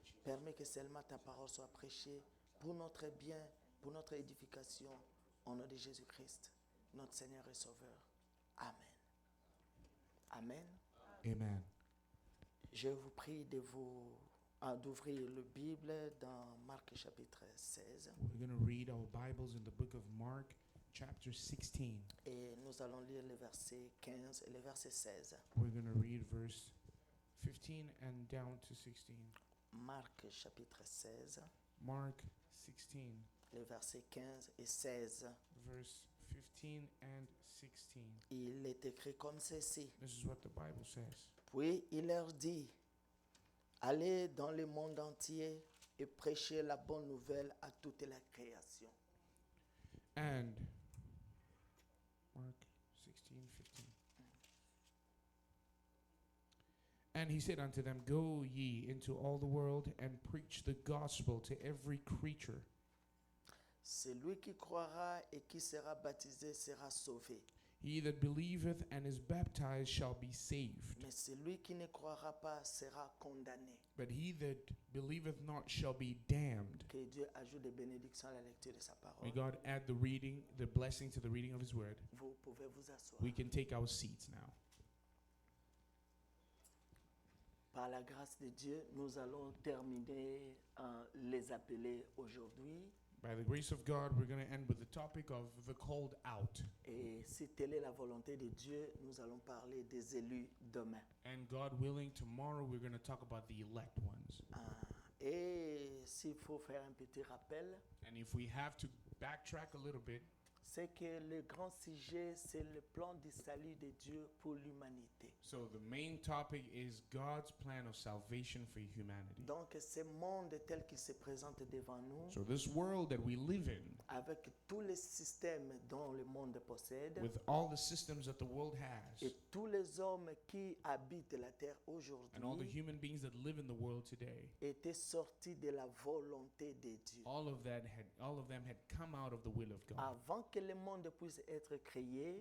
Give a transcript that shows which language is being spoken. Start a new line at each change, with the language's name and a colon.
French: Permets que seulement ta parole soit prêchée pour notre bien, pour notre édification, au nom de Jésus-Christ, notre Seigneur et Sauveur. Amen. Amen. Amen. Je vous prie d'ouvrir la Bible dans Marc chapitre 16.
English: We're going to read our Bibles in the book of Mark, chapter 16.
French: Et nous allons lire le verset 15 et le verset 16.
English: We're going to read verse 15 and down to 16.
French: Marc chapitre 16.
English: Mark 16,
French: Le verset 15 et 16.
English: verse 15 and 16.
French: Il est écrit comme ceci.
English: This is what the Bible says.
French: Puis il leur dit, allez dans le monde entier et prêchez la bonne nouvelle à toute la création.
English: And Mark 16, 15. And he said unto them, Go ye into all the world and preach the gospel to every creature.
French: Celui qui croira et qui sera baptisé sera sauvé.
English: He that believeth and is baptized shall be saved.
French: Mais celui qui ne croira pas sera condamné.
English: But he that believeth not shall be damned.
French: Que Dieu ajoute des bénédictions à la lecture de sa
English: May
French: parole.
English: God add the reading, the blessing to the reading of his word.
French: Vous pouvez vous asseoir.
English: We can take our seats now.
French: Par la grâce de Dieu, nous allons terminer les appelés aujourd'hui.
English: By the grace of God, we're going to end with the topic of the called out.
French: Et si telle est la volonté de Dieu, nous allons parler des élus demain.
English: And God willing, tomorrow we're going to talk about the elect ones.
French: Et s'il faut faire un petit rappel,
English: And if we have to backtrack a little bit,
French: c'est que le grand sujet, c'est le plan du salut de Dieu pour l'humanité.
English: so the main topic is God's plan of salvation for humanity.
French: Donc, ce monde tel qu'il se présente devant nous,
English: So this world that we live in,
French: avec tous les systèmes dont le monde possède,
English: with all the systems that the world has,
French: et tous les hommes qui habitent la terre
English: and all the
French: aujourd'hui,
English: human beings that live in the world today,
French: étaient sortis de la volonté de Dieu.
English: all of them had come out of the will of God.
French: Avant que le monde puisse être créé,